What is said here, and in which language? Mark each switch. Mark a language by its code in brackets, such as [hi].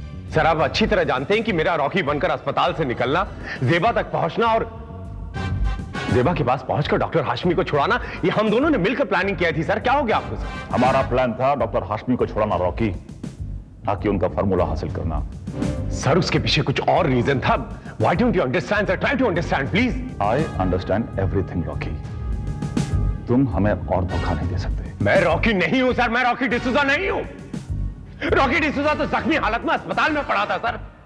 [hi] Sir आप अच्छी तरह जानते हैं कि मेरा रॉकी बनकर अस्पताल से निकलना, जेबा तक पहुंचना और जेबा के पास पहुंचकर डॉक्टर हाशमी को छुड़ाना, ये हम दोनों ने मिलकर प्लानिंग की थी। सर क्या हो गया आपको? सर हमारा प्लान था डॉक्टर हाशमी को छुड़ाना रॉकी, ताकि उनका फार्मूला हासिल करना। सर उसके पीछे कुछ और रीजन था। [en] Why don't you understand, sir? Try to understand, please. I understand everything, Rocky. [hi] तुम हमें और धोखा नहीं दे सकते। मैं रॉकी नहीं हूं सर, मैं रॉकी डिसूजा नहीं हूं। रॉकी डिसूजा तो जख्मी हालत में अस्पताल में पड़ा था सर।